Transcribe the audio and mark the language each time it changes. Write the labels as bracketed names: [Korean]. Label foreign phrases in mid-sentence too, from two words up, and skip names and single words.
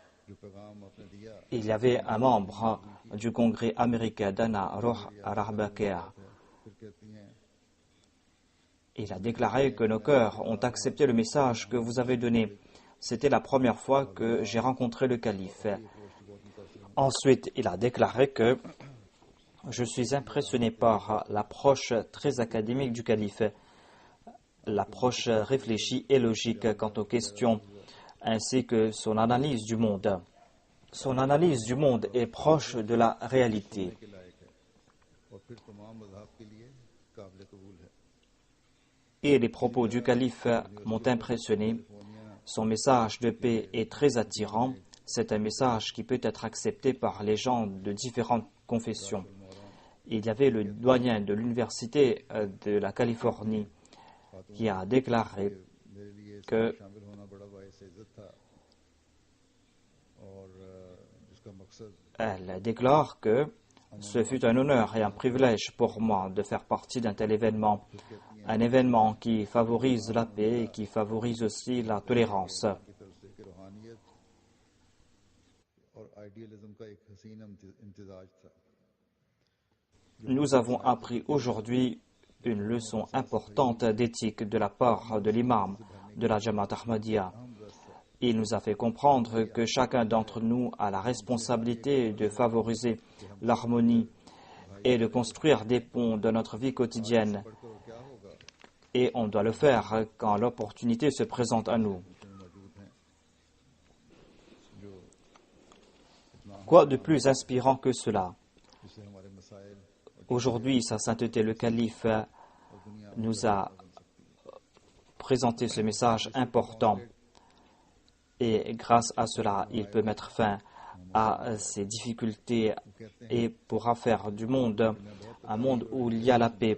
[Urdu] جو پیغام آپ نے دیا [French] il y avait un membre du congrès américain, Dana Roh Arabakea. [Urdu] پھر کہتی ہیں [French] Il a déclaré que nos cœurs ont accepté le message que vous avez donné. C'était la première fois que j'ai rencontré le calife. Ensuite, il a déclaré que je suis impressionné par l'approche très académique du calife, l'approche réfléchie et logique quant aux questions, ainsi que son analyse du monde. Son analyse du monde est proche de la réalité. [Urdu] کے لائق ہے اور پھر تمام مذہب کے لیے قابل قبول ہے. [French] Et les propos du calife m'ont impressionné. Son message de paix est très attirant. C'est un message qui peut être accepté par les gens de différentes confessions. Il y avait le doyen de l'université de la Californie qui a déclaré [Urdu] میرے لیے [French] que [Urdu] شامل ہونا بڑا باعث عزت تھا اور جس کا مقصد [French] elle déclare que ce fut un honneur et un privilège pour moi de faire partie d'un tel événement, un événement qui favorise la paix et qui favorise aussi la tolérance. [Urdu] کی طرف سے کہ روحانیت اور آئیڈیلزم کا ایک حسین امتزاج تھا. [French] Nous avons appris aujourd'hui une leçon importante d'éthique de la part de l'imam de la Jamaat Ahmadiyya. Il nous a fait comprendre que chacun d'entre nous a la responsabilité de favoriser l'harmonie et de construire des ponts dans notre vie quotidienne. Et on doit le faire quand l'opportunité se présente à nous. Quoi de plus inspirant que cela? [Urdu] جس سے ہمارے مسائل [French] Aujourd'hui, Sa Sainteté le Calife nous a présenté ce message important. Et grâce à cela, il peut mettre fin à ces difficultés et pourra faire du monde un monde où il y a la paix.